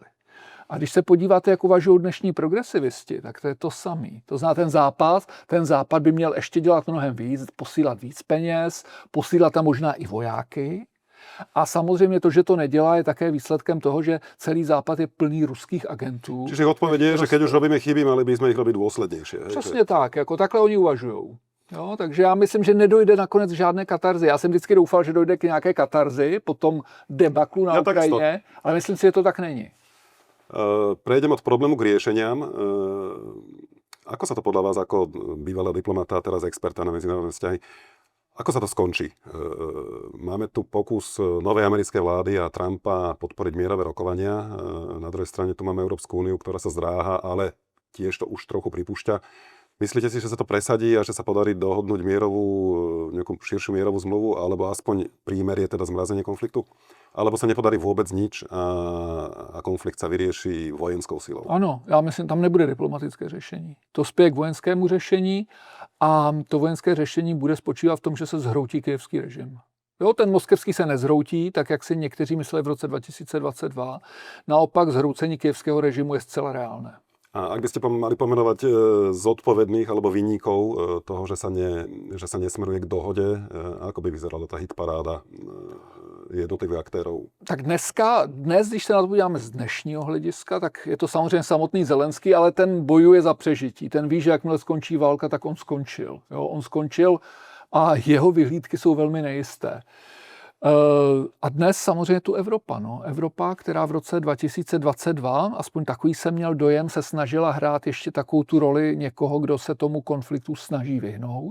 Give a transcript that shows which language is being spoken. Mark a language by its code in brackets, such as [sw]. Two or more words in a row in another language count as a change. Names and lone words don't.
[cs] A když se podíváte, jak uvažují dnešní progresivisti, tak to je to samý. To znamená, ten západ by měl ještě dělat mnohem víc, posílat víc peněz, posílat tam možná i vojáky. A samozřejmě to, že to nedělá, je také výsledkem toho, že celý Západ je plný ruských agentů. Čiže odpověď je, [sk] že keď už robíme chyby, mali by sme ich robiť dôslednejšie. [cs] Přesně tak, jako takhle oni uvažují. Jo, takže já myslím, že nedojde nakonec žádné katarzy. Já jsem vždycky doufal, že dojde k nějaké katarzi po tom debaklu na Ukrajině, ale myslím si, že to tak není. [sk] Prejdem od problému k riešeniam. Ako sa to podľa vás, ako bývalá diplomata a teraz experta na medzinárodné vzťahy, Ako sa to skončí? Máme tu pokus novej americkej vlády a Trumpa podporiť mierové rokovania. Na druhej strane tu máme Európsku úniu, ktorá sa zdráha, ale tiež to už trochu pripúšťa. Myslíte si, že sa to presadí a že sa podarí dohodnúť nejakú širšiu mierovú zmluvu, alebo aspoň prímerie, teda zmrazenie konfliktu? Alebo sa nepodarí vôbec nič a konflikt sa vyrieší vojenskou silou? [cs] Ano, já myslím, tam nebude diplomatické řešení. To spěje k vojenskému řešení a to vojenské řešení bude spočívat v tom, že se zhroutí kyjevský režim. Jo, ten moskevský se nezhroutí, tak jak si někteří mysleli v roce 2022. Naopak zhroucení kyjevského režimu je zcela reálné. [sk] A ak by ste mali pomenovať zodpovedných alebo vinníkov toho, že sa nesmeruje k dohode, ako by vyzerala tá hitparáda jednotlivých aktérov? [cs] Tak dnes, když se na to podíváme z dnešního hlediska, tak je to samozřejmě samotný Zelenský, ale ten bojuje za přežití. Ten ví, že jakmile skončí válka, tak on skončil. Jo, on skončil a jeho vyhlídky jsou velmi nejisté. A dnes samozřejmě tu Evropa. Evropa, která v roce 2022, aspoň takový jsem měl dojem, se snažila hrát ještě takovou tu roli někoho, kdo se tomu konfliktu snaží vyhnout.